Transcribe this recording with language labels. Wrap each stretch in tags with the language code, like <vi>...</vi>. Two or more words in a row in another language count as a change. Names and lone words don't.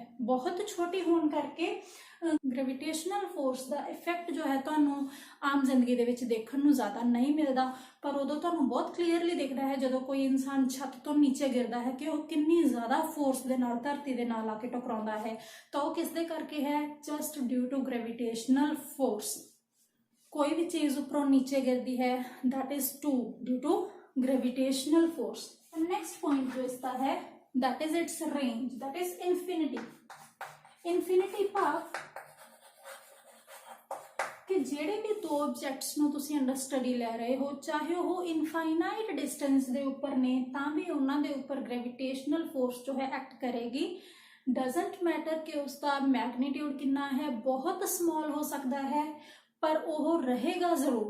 <pa>ਬਹੁਤ ਛੋਟੀ ਹੋਣ ਕਰਕੇ</pa> <en>gravitational force</en> <pa>ਦਾ ਇਫੈਕਟ ਜੋ ਹੈ ਤੁਹਾਨੂੰ ਆਮ ਜ਼ਿੰਦਗੀ ਦੇ ਵਿੱਚ ਦੇਖਣ ਨੂੰ ਜ਼ਿਆਦਾ ਨਹੀਂ ਮਿਲਦਾ, ਪਰ ਉਦੋਂ ਤੁਹਾਨੂੰ ਬਹੁਤ ਕਲੀਅਰਲੀ ਦਿਖਦਾ ਹੈ ਜਦੋਂ ਕੋਈ ਇਨਸਾਨ ਛੱਤ ਤੋਂ ਨੀਚੇ ਗਿਰਦਾ ਹੈ ਕਿ ਉਹ ਕਿੰਨੀ ਜ਼ਿਆਦਾ ਫੋਰਸ ਦੇ ਨਾਲ ਧਰਤੀ ਦੇ ਨਾਲ ਆ ਕੇ ਟਕਰਾਉਂਦਾ ਹੈ। ਤਾਂ ਉਹ ਕਿਸ ਦੇ ਕਰਕੇ ਹੈ?</pa> <en>just due to gravitational force.</en> <pa>ਕੋਈ ਵੀ ਚੀਜ਼ ਉੱਪਰੋਂ ਨੀਚੇ ਗਿਰਦੀ ਹੈ,</pa> <en>that is due to gravitational force।</en> <hi>नेक्स्ट पॉइंट जो इसका है</hi> <en>that is its range, that is infinity।</en> <pa>infinity ਭਾਵ ਕਿ ਜਿਹੜੇ ਵੀ ਦੋ ਆਬਜੈਕਟਸ ਨੂੰ ਤੁਸੀਂ</pa> <en>under study</en> <pa>ਲੈ ਰਹੇ ਹੋ, ਚਾਹੇ ਉਹ</pa> <en>infinite distance</en> <pa>ਦੇ ਉੱਪਰ ਨੇ, ਤਾਂ ਵੀ ਉਹਨਾਂ ਦੇ ਉੱਪਰ</pa> <en>gravitational force</en> <pa>ਜੋ ਹੈ ਐਕਟ ਕਰੇਗੀ।</pa> <en>doesn't matter</en> <pa>ਕਿ ਉਸਦਾ ਮੈਗਨੀਟਿਊਡ ਕਿੰਨਾ ਹੈ, ਬਹੁਤ ਸਮਾਲ ਹੋ ਸਕਦਾ ਹੈ, ਪਰ ਉਹ ਰਹੇਗਾ ਜ਼ਰੂਰ।</pa>